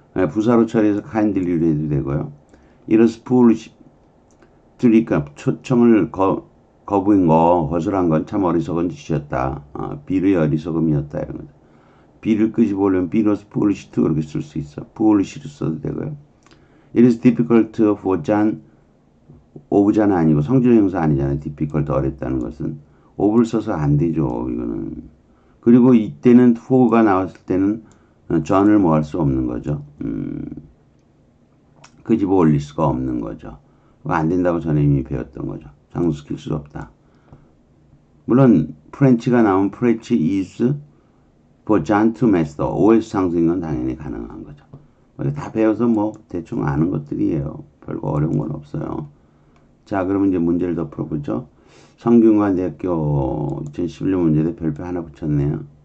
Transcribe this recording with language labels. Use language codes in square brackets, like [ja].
[ko] 부사로 처리해서 kindly로 해도 되고요. 이런 foolish, 그러니까 초청을 거부한 거, 거절한 건 참 어리석은 짓이었다. 비의 어리석음이었다. 이런 거죠. be를 끄집어 올리면 be was foolish to 그렇게 쓸 수 있어. foolish로 써도 되고요. [en] It is difficult for John. [ko] of잖아 아니고 성질 형사 아니잖아요. difficult 어렵다는 것은. of를 써서 안 되죠. 이거는. 그리고 이때는 for가 나왔을 때는 John을 뭐 할 수 없는 거죠. 끄집어 올릴 수가 없는 거죠. 안 된다고 전에 이미 배웠던 거죠. 상수시킬 수 없다. 물론 프렌치가 나오면 프렌치 is for John to master. OS 상승인 건 당연히 가능한 거죠. 다 배워서 뭐 대충 아는 것들이에요. 별거 어려운 건 없어요. 자, 그러면 이제 문제를 더 풀어보죠. 성균관대학교 2011년 문제대 별표 하나 붙였네요.